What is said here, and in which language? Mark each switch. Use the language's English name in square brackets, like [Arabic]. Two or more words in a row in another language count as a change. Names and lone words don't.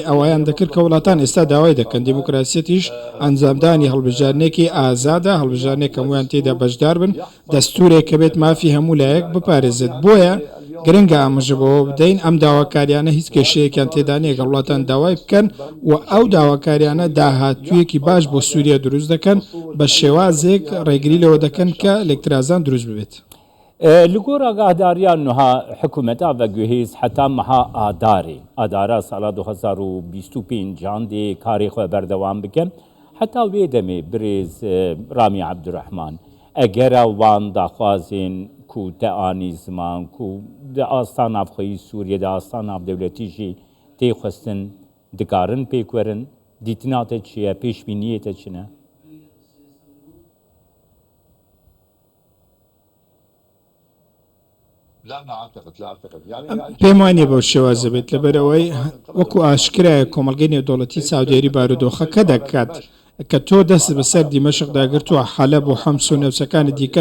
[Central Kurdish] ئەوەیان دەکرد کە وڵاتان ئێستا داوای دەکەن دیموکراسیەتیش ئەنجامدانی هەڵبژارنێکی ئازادە هەڵبژارنێک هەمویان تێدا بەشدار بن دەستورێک کە بێت مافی هەموو لایەک بپارێزێت بۆیە گرنگە ئامژەبەوە بدەین ئەم داواکاریانە هیچ کێشەیەکیان تێدا نیە کە وڵاتان داوای بکەن و ئەو داواکاریانە داهاتوویەکی باش بۆ سووریا دروست دەکەن بە شێوازێک ڕێگری لەوە دەکەن کە ئەلێکترازان دروست ببێت. [Kurdish] Li gor agahdariyan niha hikûmeta veguhêz heta meha adarê adara sala 2025 dê karê xwe berdewam bikin heta wê demê birêz Ramî Abdurrahman egera wan daxwazên ku te anî ziman ku di astana xweyî Sûriye de astana dewletî jî tê xwestin dikarin pêk werin dîtina te çi ye pêşbîniyê te çi ne? [Central Kurdish] پێم وانێ بەو شێوازە بێت لەبەرەوەی وەکو ئاشکرایە کۆمەلگەی نێودەوڵەتی ساودێری بارودۆخەکە دەکات کە تۆ دەست بەسەر دیمەشقدا گرتووە حەلەب و حەمس و نەوچەکانی دیکەت